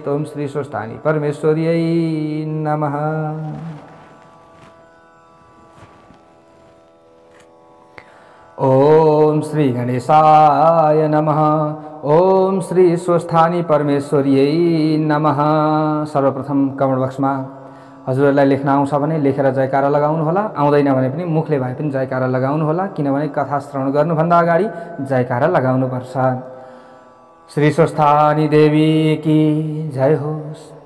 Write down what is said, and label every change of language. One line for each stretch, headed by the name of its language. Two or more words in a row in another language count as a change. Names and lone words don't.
Sanskrit: ओम श्री स्वस्थानी परमेश्वर्यै नमः। ओम श्री गणेशाय नमः। ओम श्री स्वस्थानी परमेश्वर्यै नमः।
Nepali: सर्वप्रथम कमेन्ट बक्समा हजुरहरूलाई लेख्न आउँछ भने लेखेर जयकारा लगाउनु होला, आउँदैन भने पनि मुखले भए पनि जयकारा लगाउनु होला, किनभने कथा श्रवण गर्नुभन्दा अगाडि जयकारा लगाउनु पर्छ। श्री स्वस्थानी देवी की जय होस्।